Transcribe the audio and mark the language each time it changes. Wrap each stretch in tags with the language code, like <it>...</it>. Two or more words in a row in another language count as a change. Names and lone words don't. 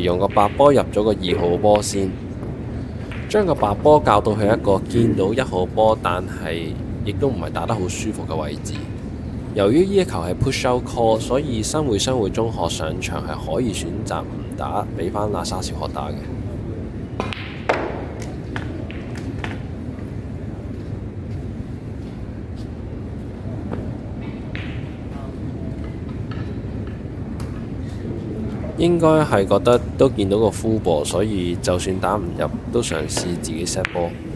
<yue>用個白波入咗個2號波先，將個白波教到去一個見到1號波，但係亦都唔係打得好舒服嘅位置。由於呢一球係</yue> <en>push out call，</en> <yue>所以新會商會中學上場係可以選擇唔打，俾返喇沙小學打嘅。應該係覺得都見到個 full 波，所以就算打唔入都嘗試自己 set 波。</yue>